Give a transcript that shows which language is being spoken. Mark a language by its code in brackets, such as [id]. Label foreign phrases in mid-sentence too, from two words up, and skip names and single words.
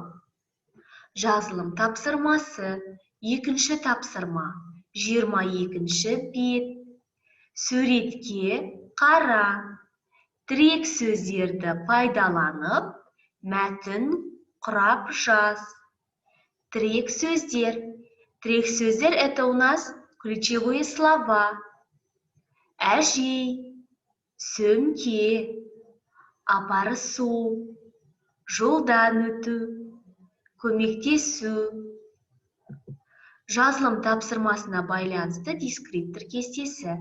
[kk] Жазылым тапсырмасы. 2-ші тапсырма. 22-ші бет. Суретке қара. Тірек сөздерді пайдаланып, мәтін құрап жаз. Тірек сөздер. Тірек сөздер — [ru] это у нас ключевые слова. [kk] Әжей, сөмке, апарысу, жолдан өту, көмектесу. Жазылым тапсырмасына байланысты дескриптор кестесі.